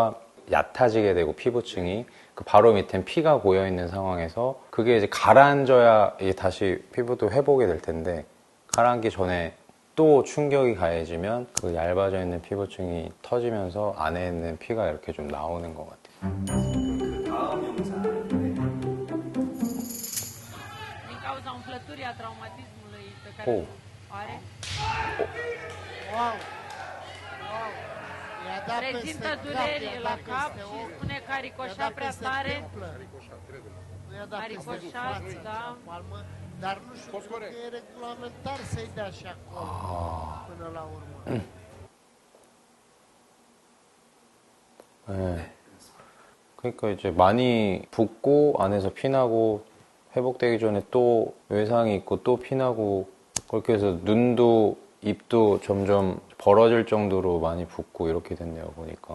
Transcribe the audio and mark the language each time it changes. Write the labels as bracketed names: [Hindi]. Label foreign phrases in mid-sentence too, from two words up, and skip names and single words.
[Korean] 그럼 피부가 얕아지게 되고 피부층이, 그 바로 밑엔 피가 고여 있는 상황에서 그게 이제 가라앉아야 이게 다시 피부도 회복이 될 텐데 가라앉기 전에 또 충격이 가해지면 그 얇아져 있는 피부층이 터지면서 안에 있는 피가 이렇게 좀 나오는 것 같아요. 그 다음 영상인데 [Romanian] Din cauza umflăturii a traumatismului pe care Oh. o are, Wow! Wow! I-a dat peste prezintă cap, dureri i-a la dat cap peste și ochi, spune că a i-a ricoșat dat prea peste tare. templă. Nu i-a dat A peste ricoșat, față, da. în palmă, dar nu știu cum că e regulamentar să-i dea și acolo până la urmă. [Korean] 네. 그러니까 이제 많이 붓고 안에서 피나고 회복되기 전에 또 외상이 있고 또 피나고 그렇게 해서 눈도 입도 점점 벌어질 정도로 많이 붓고 이렇게 됐네요 보니까.